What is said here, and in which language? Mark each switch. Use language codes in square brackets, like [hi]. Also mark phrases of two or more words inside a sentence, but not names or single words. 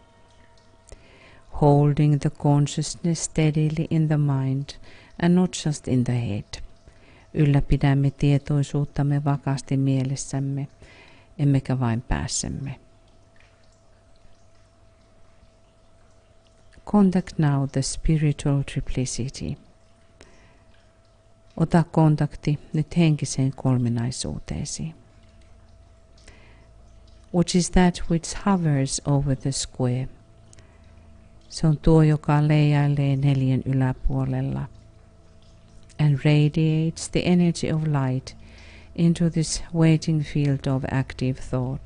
[en] holding the consciousness steadily in the mind and not just in the head, [fi] ylläpidämme tietoisuuttamme vakaasti mielessämme, emmekä vain päässämme. [en] Contact now the spiritual triplicity. [fi] Ota kontakti nyt henkiseen kolminaisuuteesi. [en] Which is that which hovers over the square. [fi] Se on tuo, joka leijailee neljän yläpuolella. [en] And radiates the energy of light into this waiting field of active thought.